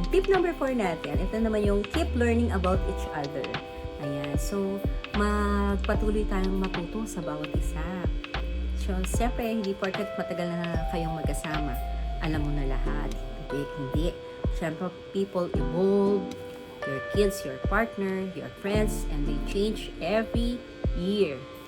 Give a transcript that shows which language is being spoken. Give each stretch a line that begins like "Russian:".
English: Tip number 4
Filipino: natin, ito naman yung
English: keep learning about each other.
Filipino: Ayan. So, magpatuloy tayong matuto sa bawat isa. So, siyempre, hindi porket matagal na kayong magkasama, alam mo na lahat. Hindi.
English: Siyempre, people evolve, your kids, your partner, your friends, and they change every year.